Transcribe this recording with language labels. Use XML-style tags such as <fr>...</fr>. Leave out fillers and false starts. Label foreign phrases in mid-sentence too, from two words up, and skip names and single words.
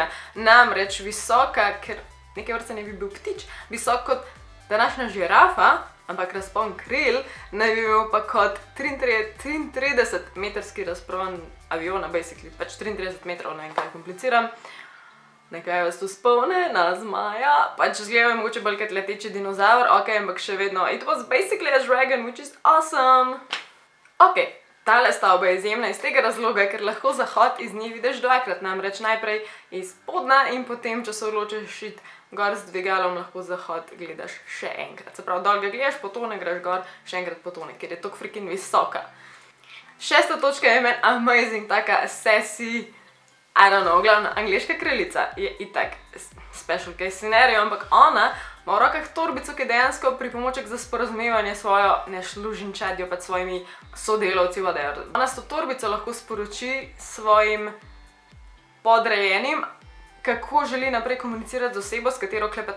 <sl>Namreč visoka, ker neke vrste ne bi bil ptič, visok kot današnja žirafa, ampak razpon kril, naj bi imel pa kot 33 metrski razpon aviona, basically, pač 33 metrov, ne vem, kaj kompliciram. Nekaj vas tu spomne na zmaja, pač zgleda mogoče bolj kot leteči dinozaur, ok, ampak še vedno,</sl> <en>it was basically a dragon, which is awesome.</en> <sl>Ok, tale stavba je izjemna iz tega razloga, ker lahko zahod iz nje vidiš dvakrat, namreč najprej iz spodna in potem, če se odločiš iti gor z dvigalom, lahko zahod gledaš še enkrat. Se pravi, dol ga gledaš, potone, greš gor, še enkrat potone, ker je toliko freaking visoka. Šesta točka je meni amazing, taka sassy,</sl> <en>I don't know,</en> <sl>glavna angleška kraljica je itak</sl> <en>special case scenario,</en> <sl>ampak ona ima v rokah torbico, ki je dejansko pripomoček za sporazumevanje svojo služinčadjo, pa svojimi sodelavci, whatever. Ona s to torbico lahko sporoči svojim podrejenim, kako želi naprej komunicirati z osebo, s katero klepeta.</sl>